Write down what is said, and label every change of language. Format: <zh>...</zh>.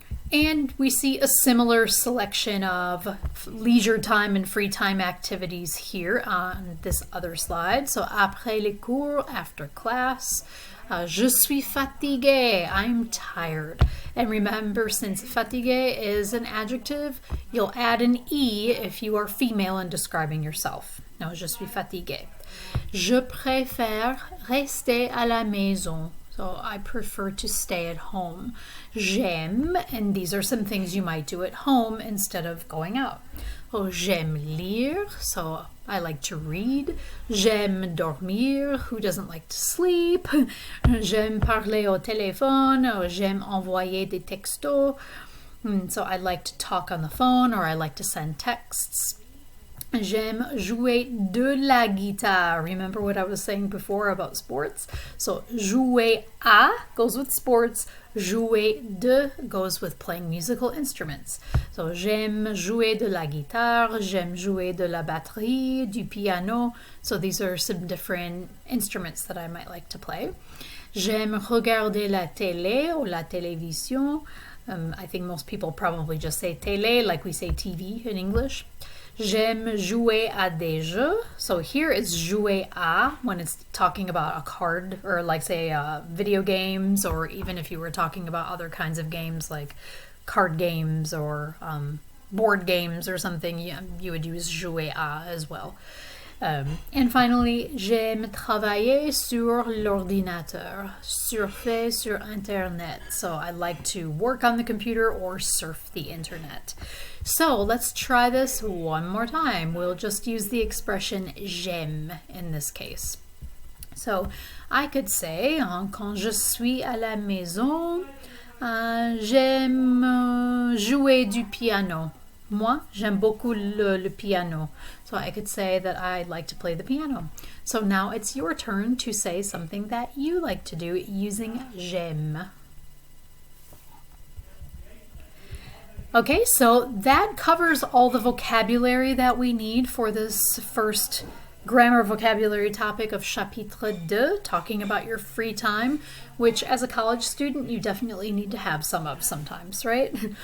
<en>And we see a similar selection of leisure time and free time activities here on this other slide.</en> <fr>So après les cours,</fr> <en>after class,</en> <fr>je suis fatigué,</fr> <en>I'm tired. And remember, since fatigué is an adjective, you'll add an E if you are female and describing yourself.</en> <fr>No, je suis fatigué. Je préfère rester à la maison.</fr> <en>So I prefer to stay at home. J'aime, and these are some things you might do at home instead of going out. Oh,</en> <fr>j'aime lire,</fr> <en>so I like to read.</en> <fr>J'aime dormir,</fr> <en>who doesn't like to sleep?</en> <fr>J'aime parler au téléphone, or j'aime envoyer des textos.</fr> <en>So I like to talk on the phone, or I like to send texts.</en> <fr>J'aime jouer de la guitare.</fr> <en>Remember what I was saying before about sports? So jouer à goes with sports. Jouer de goes with playing musical instruments.</en> <fr>So j'aime jouer de la guitare. J'aime jouer de la batterie, du piano.</fr> <en>So these are some different instruments that I might like to play.</en> <fr>J'aime regarder la télé or la télévision.</fr> <en>I think most people probably just say télé like we say TV in English.</en> <fr>J'aime jouer à des jeux.</fr> <en>So here it's jouer à when it's talking about a card or like say video games, or even if you were talking about other kinds of games like card games or board games or something, you would use jouer à as well.</en> <fr>And finally, j'aime travailler sur l'ordinateur, surfer sur Internet.</fr> <en>So I like to work on the computer or surf the internet. So let's try this one more time. We'll just use the expression j'aime in this case. So I could say,</en> <fr>quand je suis à la maison, j'aime jouer du piano. Moi, j'aime beaucoup le piano.</fr> <en>So I could say that I like to play the piano. So now it's your turn to say something that you like to do using j'aime. Okay, so that covers all the vocabulary that we need for this first grammar vocabulary topic of chapitre 2, talking about your free time, which as a college student you definitely need to have some of sometimes, right?</en>